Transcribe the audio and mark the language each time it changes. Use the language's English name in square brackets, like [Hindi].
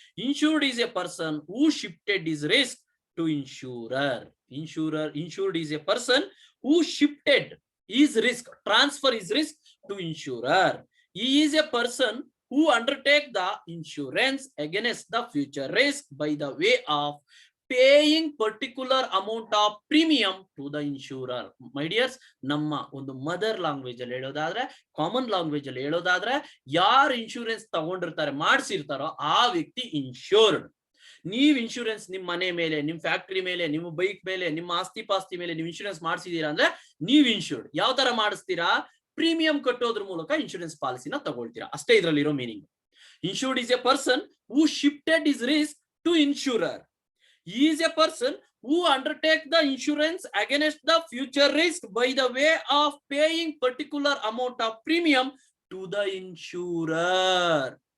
[English] Insured is a person who shifted is risk to insurer. Insured is a person who shifted is risk, transfer is risk to insurer. He is a person who undertake the insurance against the future risk by the way of paying particular amount of premium to the insurer. [Kannada] My dears, ನಮ್ಮ ಒಂದು mother language ಅಲ್ಲಿ ಹೇಳೋದಾದ್ರೆ, common language ಅಲ್ಲಿ ಹೇಳೋದಾದ್ರೆ, ಯಾರು insurance ತಗೊಂಡಿರ್ತಾರೆ, ಮಾಡಿಸಿರ್ತಾರೋ ಆ ವ್ಯಕ್ತಿ insured. ನೀವ್ ಇನ್ಶೂರೆನ್ಸ್ ನಿಮ್ ಮನೆ ಮೇಲೆ, ನಿಮ್ ಫ್ಯಾಕ್ಟರಿ ಮೇಲೆ, ನಿಮ್ಮ ಬೈಕ್ ಮೇಲೆ, ನಿಮ್ಮ ಆಸ್ತಿ ಪಾಸ್ತಿ ಮೇಲೆ ನೀವು ಇನ್ಶೂರೆನ್ಸ್ ಮಾಡಿಸಿದೀರಾ ಅಂದ್ರೆ ನೀವ್ ಇನ್ಶೂರ್ಡ್. ಯಾವ ತರ ಮಾಡಿಸ್ತೀರಾ? ಪ್ರೀಮಿಯಂ ಕಟ್ಟೋದ್ರ ಮೂಲಕ ಇನ್ಶೂರೆನ್ಸ್ ಪಾಲಿಸಿನ ತಗೊಳ್ತೀರಾ. ಅಷ್ಟೇ ಇದರಲ್ಲಿರೋ meaning. [English] Insured is a person who shifted is risk to insurer. He is a person who undertake the insurance against the future risk by the way of paying particular amount of premium to the insurer.